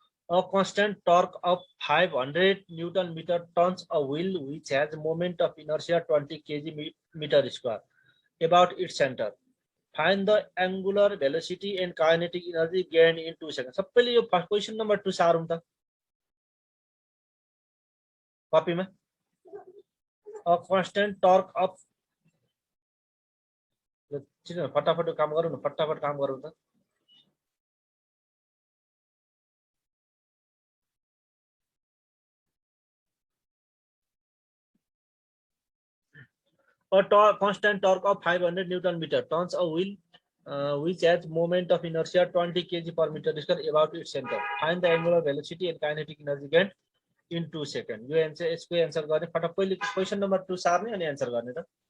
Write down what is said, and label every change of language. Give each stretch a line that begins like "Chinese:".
English: A constant torque of 500 Newton meter turns a wheel which has moment of inertia 20 kg meter square about its center. Find the angular velocity and kinetic energy gained in 2 seconds.
Nepali: सबैले यो question number 2 सारौँ त कपीमा।
English: A constant torque of
Nepali: फटाफट काम गरौँ न, फटाफट काम गरौँ त।
English: A constant torque of 500 Newton meter turns a wheel which has moment of inertia 20 kg per meter square about its center. Find the angular velocity and kinetic energy gained in 2 seconds.
Nepali: यो answer यसको answer गर्ने फटाफट पहिले question number 2 सार्ने अनि answer गर्ने त।